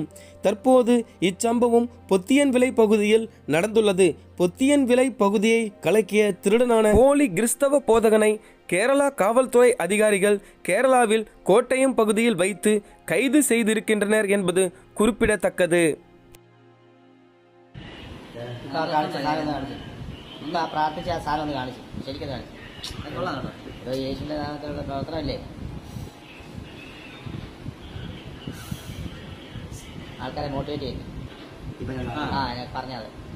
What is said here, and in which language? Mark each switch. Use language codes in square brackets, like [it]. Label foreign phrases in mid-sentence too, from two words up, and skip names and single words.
[ta] தற்போது இச்சம்பவம் பொத்தியன் விலை பகுதியில் நடந்துள்ளது. பொத்தியன் விலை பகுதியை கலக்கிய திருடனான போலி கிறிஸ்தவ போதகனை கேரளா காவல்துறை அதிகாரிகள் கேரளாவில் கோட்டயம் பகுதியில் வைத்து கைது செய்திருக்கின்றனர் என்பது குறிப்பிடத்தக்கது. [ml] പ്രാർത്ഥിച്ച് ആ സാധനം ഒന്ന് കാണിച്ചു, ശരിക്കും കാണിച്ചു. ഇത് യേശുവിൻ്റെ നാമത്തിലുള്ള പ്രവർത്തനമല്ലേ? ആൾക്കാരെ മോട്ടിവേറ്റ് ചെയ്യും. ഞാൻ പറഞ്ഞത്